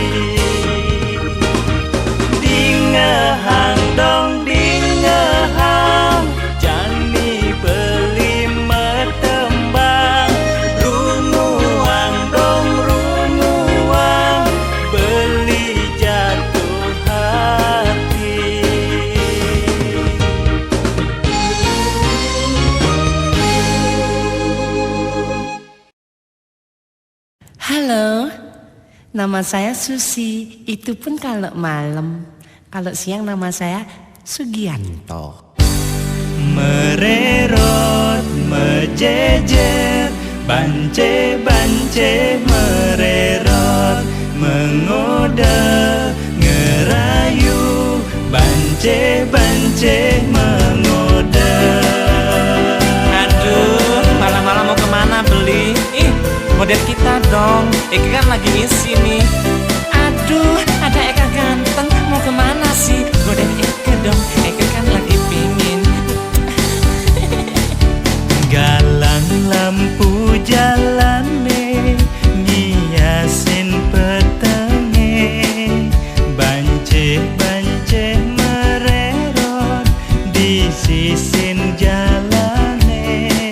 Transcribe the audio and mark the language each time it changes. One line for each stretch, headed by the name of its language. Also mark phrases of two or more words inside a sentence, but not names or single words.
Balinese: Dingehang dong dingehang, jani beli metembang. Runguang dong runguang, beli jatuh hati.
Indonesian: Halo, nama saya Susi. Itu pun kalau malam. Kalau siang nama saya Sugianto.
Balinese: Mererot mejejer, bance-bance mererot, mengoda ngerayu, bance-bance mengoda. Aduh,
Indonesian: malam-malam mau kemana beli? Model kita dong, Eka kan lagi ngisi nih. Aduh, ada Eka ganteng, mau kemana sih? Godek Eka dong, Eka kan lagi pingin.
Balinese: Galang lampu jalane, ngiasin petenge, bance-bance mererot di sisin jalane.